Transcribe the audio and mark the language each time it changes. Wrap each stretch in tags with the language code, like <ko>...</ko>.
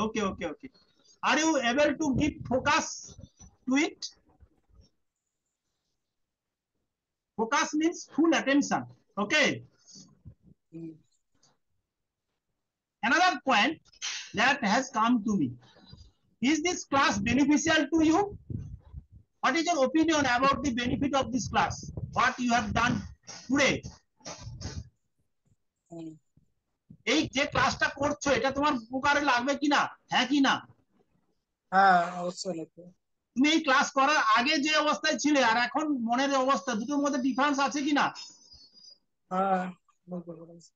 <en>Okay okay okay, are you able to give focus to it? Focus means full attention. Okay, another point that has come to me, is this class beneficial to you? What is your opinion about the benefit of this class, what you have done today?</en> <bn>এই যে ক্লাসটা করছো, এটা তোমার উপকারে লাগবে কিনা, হ্যাঁ কি না? হ্যাঁ, অবশ্যই লাগবে। তুমি এই ক্লাস করার আগে যে অবস্থায় ছিলে আর এখন মনের অবস্থা, দুটোর মধ্যে ডিফারেন্স আছে কিনা? হ্যাঁ, বলতে পারেন।</bn>